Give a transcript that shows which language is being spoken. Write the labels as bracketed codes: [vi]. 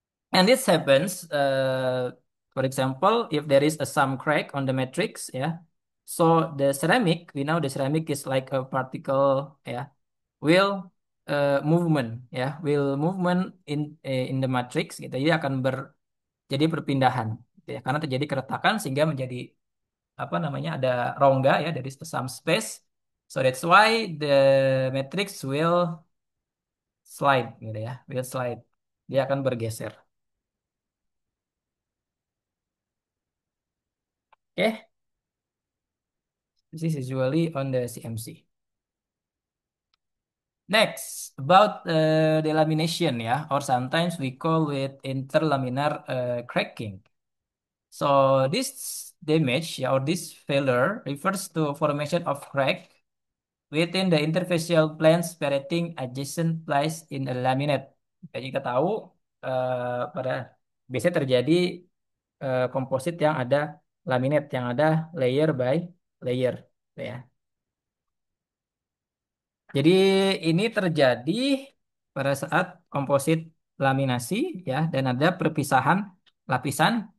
[en] And this happens, for example, if there is some crack on the matrix, yeah. So the ceramic, we know the ceramic is like a particle, yeah, will movement, ya, will movement in the matrix, gitu. [id] Jadi akan jadi perpindahan, gitu ya. Karena terjadi keretakan sehingga menjadi apa namanya ada rongga ya dari [en] some space. So that's why the matrix will slide, gitu ya, will slide. [id] Dia akan bergeser. [en] Oke. This is usually on the CMC. Next, about delamination ya, or sometimes we call it interlaminar cracking. So this damage ya, or this failure refers to formation of crack within the interfacial plane separating adjacent plies in a laminate. [id] Jadi kita tahu pada biasanya terjadi komposit yang ada laminate, yang ada [en] layer by layer, [id] ya. Jadi ini terjadi pada saat komposit laminasi ya, dan ada perpisahan lapisan.